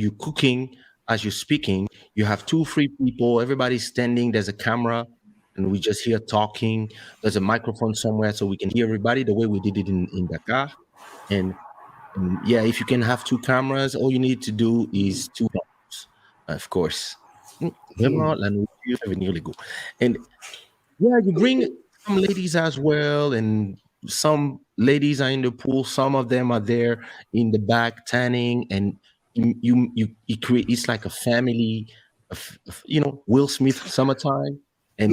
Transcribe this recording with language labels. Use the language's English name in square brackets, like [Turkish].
[English] You cooking as you're speaking. You have two, three people. Everybody's standing. There's a camera, and we just hear talking. There's a microphone somewhere so we can hear everybody the way we did it in Dakar. And yeah, if you can have two cameras, all you need to do is two cameras, of course. [French] Vraiment, la nourriture fait venir les goûts. [English] And yeah, you bring some ladies as well, and some ladies are in the pool. Some of them are there in the back tanning, and you create. It's like a family of Will Smith summertime, and